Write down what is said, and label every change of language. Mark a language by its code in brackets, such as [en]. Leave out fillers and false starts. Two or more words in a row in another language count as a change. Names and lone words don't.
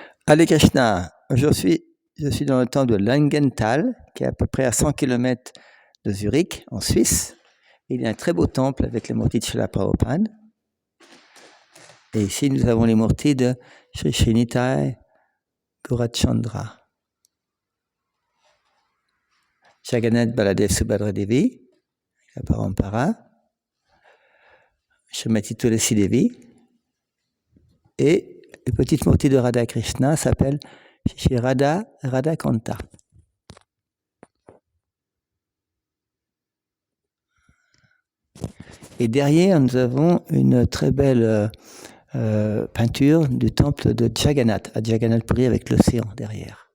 [fr] Hare Krishna, je suis dans le temple de Langenthal, qui est à peu près à 100 km de Zurich, en Suisse. Il y a un très beau temple avec les mourtis de Srila Prabhupada. Et ici, nous avons les mourtis de Sri Srinitai Gaurachandra, Jagannath Baladev Subhadra Devi, la Parampara, Srimati Tulasi Devi, et le petit mourti de Radha Krishna s'appelle Shri Radha Kanta. Et derrière, nous avons une très belle peinture du temple de Jagannath, à Jagannath Puri avec l'océan derrière.